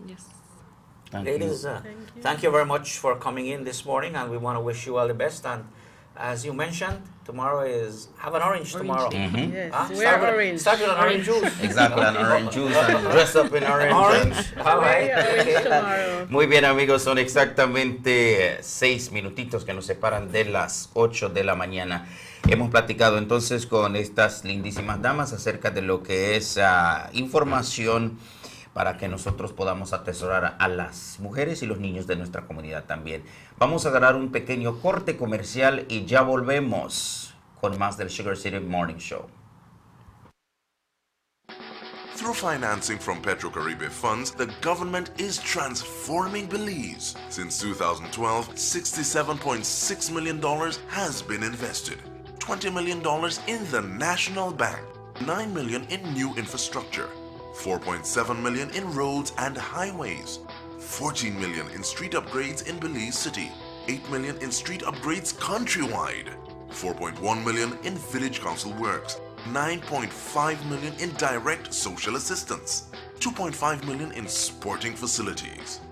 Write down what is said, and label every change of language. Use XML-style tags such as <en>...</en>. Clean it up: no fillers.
<en>Yes. Ladies, thank you very much for coming in this morning, and we want to wish you all the best. And as you mentioned, tomorrow is have an orange tomorrow. Mhm. Yes, Huh? wear orange. Start with an orange juice. Exactly, an orange juice and dress up in orange. Orange. All Wear right. your orange tomorrow.</en> <es>Muy bien, amigos, son exactamente 6 minutitos que nos separan de las 8 de la mañana. Hemos platicado entonces con estas lindísimas damas acerca de lo que es información para que nosotros podamos atesorar a las mujeres y los niños de nuestra comunidad también. Vamos a agarrar un pequeño corte comercial y ya volvemos con más del Sugar City Morning Show.</es> <en>Through financing from PetroCaribe funds, the government is transforming Belize. Since 2012, $67.6 million has been invested. $20 million in the National Bank, $9 million in new infrastructure, $4.7 million in roads and highways, $14 million in street upgrades in Belize City, $8 million in street upgrades countrywide, $4.1 million in village council works, $9.5 million in direct social assistance, $2.5 million in sporting facilities.</en>